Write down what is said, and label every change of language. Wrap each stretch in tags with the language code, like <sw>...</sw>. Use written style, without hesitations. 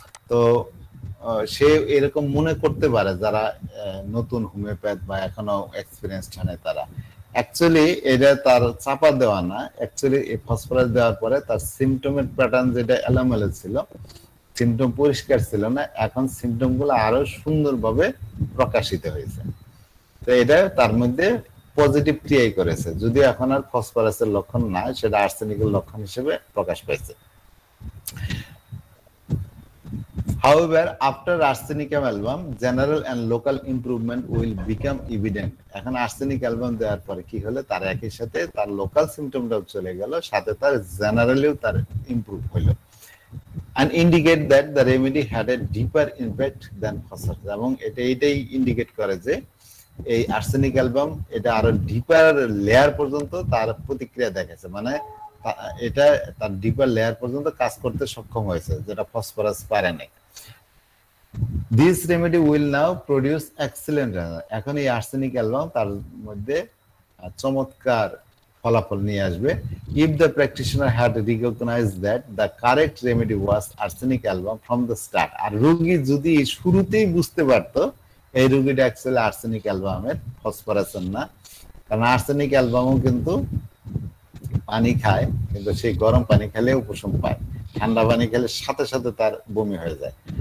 <bn>তো সে এরকম মনে করতে পারে যারা নতুন হোমিওপ্যাথ বা এখনো এক্সপিরিয়েন্সড হয় তারা, অ্যাকচুয়ালি এটা তার চাপা দেওয়া না, অ্যাকচুয়ালি এই ফসফরাস দেওয়ার পরে তার সিমটমের প্যাটার্ন যেটা এলোমেলো ছিল, সিমটম পরিষ্কার ছিল না, এখন সিমটম গুলো আরো সুন্দরভাবে প্রকাশিত হয়েছে। তো এটা তার মধ্যে পজিটিভ ক্রিয়াই করেছে, যদি এখন আর ফসফরাসের লক্ষণ না, সেটা আর্সেনিকের লক্ষণ হিসেবে প্রকাশ পাইছে।</bn> <en>However, after arsenic album, general and local improvement will become evident.</en> <bn>এখন arsenic album দেওয়ার পরে কি হলো, তার একই সাথে তার লোকাল সিমটমটাও চলে গেল, সাথে তার জেনারেলিও তার ইমপ্রুভ হলো,</bn> <en>and indicate that the remedy had a deeper impact than phosphorus,</en> <bn>এবং এটাই ইন্ডিকেট করে যে এই আর্সেনিক অ্যালবাম এটা আরো ডিপার লেয়ার পর্যন্ত তার প্রতিক্রিয়া দেখাচ্ছে, মানে এটা তার ডিপার লেয়ার পর্যন্ত কাজ করতে সক্ষম হয়েছে, যেটা ফসফরাস পারে নাই।</bn> <en>This remedy will now produce excellent result.</en> <bn>এখন এই আর্সেনিক অ্যালবাম তার মধ্যে চমৎকার ফলাফল নিয়ে আসবে।</bn> <en>If the practitioner had recognize that the correct remedy was arsenic album from the start.</en> <bn>আর রোগী যদি শুরুতেই বুঝতে পারতো এই রোগীটা অ্যাকচুয়ালি আর্সেনিক অ্যালবামের, ফসফরাসের না। কারণ আর্সেনিক অ্যালবামও কিন্তু পানি খায়, কিন্তু সেই গরম পানি খেলে উপশম পায়, ঠান্ডা পানি খেলে সাথে সাথে তার বমি হয়ে যায়।</bn>